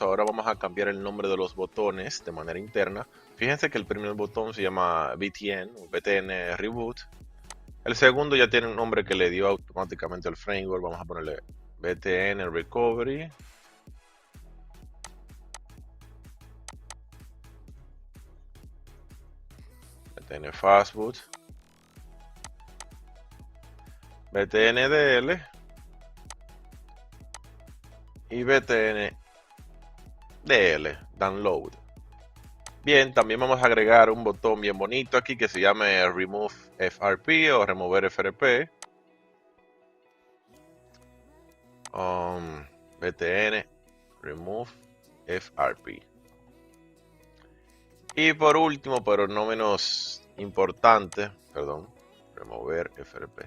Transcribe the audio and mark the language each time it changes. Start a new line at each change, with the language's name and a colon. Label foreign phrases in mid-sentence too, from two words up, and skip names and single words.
Spanish: Ahora vamos a cambiar el nombre de los botones de manera interna. Fíjense que el primer botón se llama BTN o BTN Reboot. El segundo ya tiene un nombre que le dio automáticamente al framework. Vamos a ponerle BTN Recovery. BTN Fastboot. BTN DL. Y BTN DL, Download. Bien, también vamos a agregar un botón bien bonito aquí que se llame Remove FRP o Remover FRP. BTN Remove FRP. Y por último, pero no menos importante, perdón, Remover FRP.